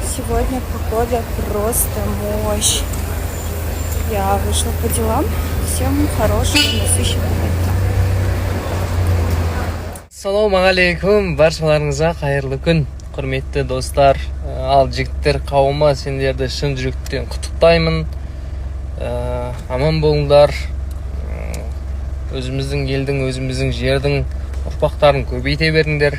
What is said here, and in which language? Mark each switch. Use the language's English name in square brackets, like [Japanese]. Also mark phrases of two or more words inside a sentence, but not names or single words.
[Russian] Сегодня погода просто мощь. Я вышла по делам. Всем хорошего, насыщенного дня. [Kazakh] Ассалаумағалейкум, баршаларыңызға қайырлы күн, құрметті достар, ал жігіттер қауымы, сендерді шын жүректен құттықтаймын. Аман болыңдар. Өзіміздің елдің, өзіміздің жердің ұрпақтарын көбейте беріңдер.